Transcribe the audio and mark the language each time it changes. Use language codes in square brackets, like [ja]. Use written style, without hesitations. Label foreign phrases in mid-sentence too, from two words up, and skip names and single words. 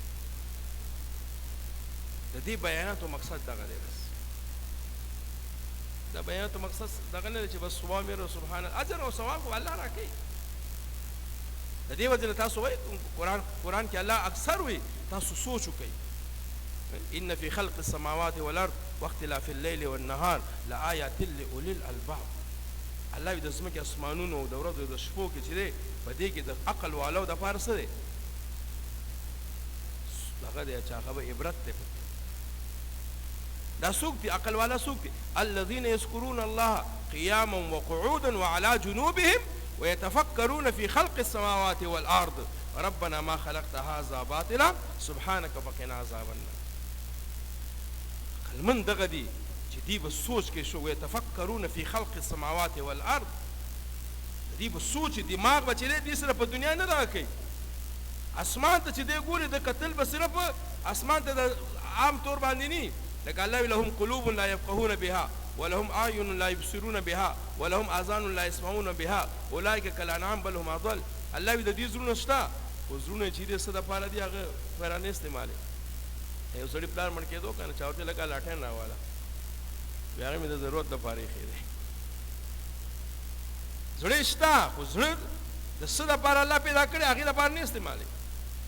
[ps] د دې بیاناتو مقصد دغه دی، بس د بیاناتو مقصد دغه نه دی چې بس ثواب یې سبحان اجر او ثواب خو الله راکوي. د دې وجه نه تاسو وایي قرآن کې الله اکثر وایي تاسو سوچ وکئ [ar] ان فی خلق السماوات والارض واختلاف الليل والنهار لآیات لأولی الالباب. [ps] الله د ځمکې اسمانونو او د ورځو د شپو کې چې دی په دې کې د عقل والو دپاره څه دی هغه دی چې هغه به عبرت دی. دا څوک دي عقل والا څوک دي؟ [ar] الذین یذکرون الله قیاما وقعودا وعلى جنوبهم ويتفكرون في خلق السماوات والارض ربنا ما خلقت هذا باطلا سبحانك وقنا عذاب النار. [ps] من دغه دي چې دی به سوچ کې شو [ar] ويتفکرون فی خلق السماوات والارض، [ps] دی به سوچ دماغ به چې دی سره په دنیا نه راکوي، اسمان ته چې دی ګوري د کتل به صرف اسمان ته د عام طور باندې نه لکه الله [ar] لهم قلوب لا يفقهون بها ولهم اعین لا يبصرون بها ولهم اذان لا يسمعون بها اولئک کالانعام بل هم اضل. [ps] الله د دې زړونه شته خو زړونه چې دې څه دپاره دي هغه خیرانه استعمالوي. یو سړي پلار مړ کېدو که نه چا ورته لکه لاټین راواله بیا هغې مې د ضرورت دپاره ایښی دی. زړه شته خو زړه د څه دپاره الله پیدا کړی هغې دپاره نه استعمالوي.